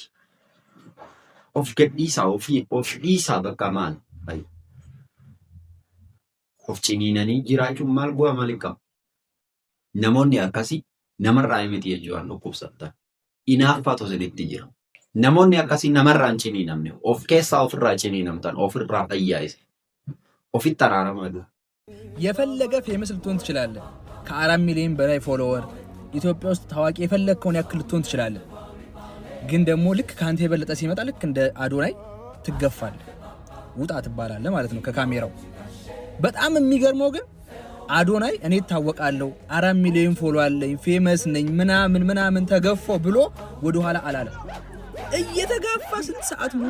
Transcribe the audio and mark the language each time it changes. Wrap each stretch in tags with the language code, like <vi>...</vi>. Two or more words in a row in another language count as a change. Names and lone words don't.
<om>Of gadhiisaa of dhiisaa bakka maal of ciniinanii jiraachuun maal bu'aa maaliif qaba? Namoonni akkasii namarraa miti jechuudhaan dhukkubsattan. Inaaffaatu isinitti jira. Namoonni akkasii namarraa hin ciniinamne of keessaa ofirraa ciniinamtan ofirraa fayyaa'ise ofitti araaramaa jiru.</om> <am>የፈለገ ፌመስ ልትሆን ትችላለህ። ከ4 ሚሊዮን በላይ ፎሎወር ኢትዮጵያ ውስጥ ታዋቂ የፈለግከውን ያክል ልትሆን ትችላለህ። ግን ደግሞ ልክ ካንተ የበለጠ ሲመጣ ልክ እንደ አዶናይ ትገፋለህ። ውጣ ትባላለህ ማለት ነው ከካሜራው። በጣም የሚገርመው ግን አዶናይ እኔ ታወቃለሁ 4 ሚሊዮን ፎሎ አለኝ ፌመስ ነኝ ምናምን ተገፋው ብሎ ወደ ኋላ አላለም። እየተጋፋ ስንት ሰዓት ሙሉ</am>